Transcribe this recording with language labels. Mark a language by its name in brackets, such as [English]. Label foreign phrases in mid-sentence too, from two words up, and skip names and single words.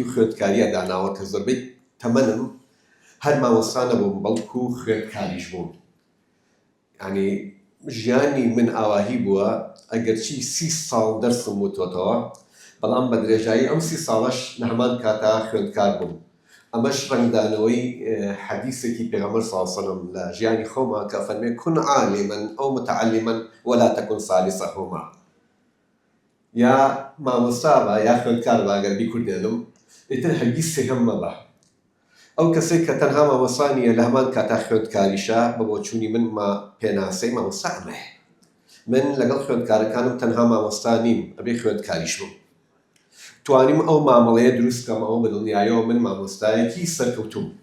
[Central Kurdish] خوێندکاریە داناوە کە زۆربەی تەمەنم هەر مامۆستا نەبووم بەڵکو و خوێندکاریش بووم یعنی ژیانی من ئاواهی بووە ئەگەرچی 30 ساڵ دەرسم وتۆتەوە بەڵام بە درێژایی ئەم 30 ساڵەش لە هەمان کاتا خوێندکار بووم ئەمەش ڕنگدانەوەی حەدیثێکی پێغەمبەر [Arabic] صلی الله علیه وسلم [Central Kurdish] لە ژیانی خۆما کە فەرمێ [Arabic] کون عالما ئەو متعلما ولا تكن ثالثهما [Central Kurdish] یا مامۆستا بە یا خوێندکار بە ئەگەر بیکوردێنم ئیتر هەرگیز سێهەم مەبە ئەو کەسێک کە تەنها مامۆستا نیە لە هەمان کاتا خوێندکاریشە بە بۆچوونی من پێناسەی مامۆستا ئەمەیە من لەگەڵ خوێندکارەکانم تەنها مامۆستا نیم ئەبێ خوێندکاریش بووم توانیم ئەو مامەڵەیە دروست بکەمەوە بە دڵنیاییەوە من مامۆستایەکی سەرکەوتوم